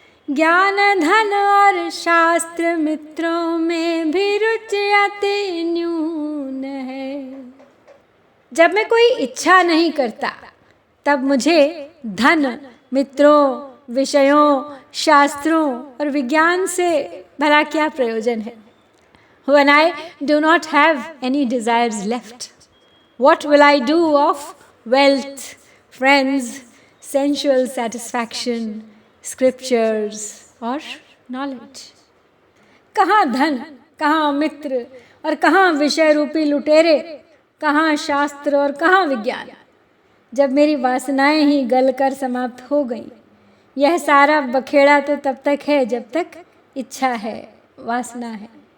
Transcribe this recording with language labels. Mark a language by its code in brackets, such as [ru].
[hi] ज्ञान धन और शास्त्र मित्रों में भी रुचि अति न्यून है। जब मैं कोई इच्छा नहीं करता तब मुझे धन, मित्रों, विषयों, शास्त्रों और विज्ञान से भला क्या प्रयोजन है? [en] When I do not have any desires left, what will I do of wealth, friends, sensual satisfaction, scriptures or knowledge? [hi] कहाँ धन, कहाँ मित्र और कहाँ विषय रूपी लुटेरे, कहाँ शास्त्र और कहाँ विज्ञान? जब मेरी वासनाएं ही गलकर समाप्त हो गई। यह सारा बखेड़ा तो तब तक है जब तक इच्छा है, वासना है।